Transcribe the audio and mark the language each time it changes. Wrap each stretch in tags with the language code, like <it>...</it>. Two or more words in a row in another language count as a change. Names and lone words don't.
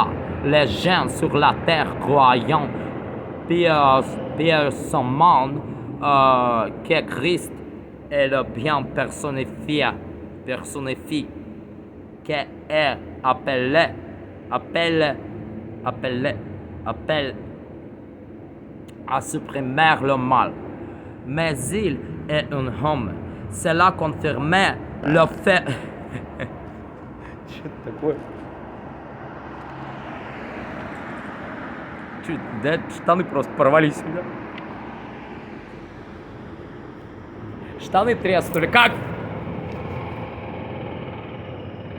<fr>Les gens sur la terre croyant pieusement que Christ est le bien personnifié, qui est appelé à supprimer le mal. Mais il est un homme. Cela confirmait le fait.</fr> <ru>Что такое? Да, штаны просто порвались. Да? Штаны треснули. Как?</ru>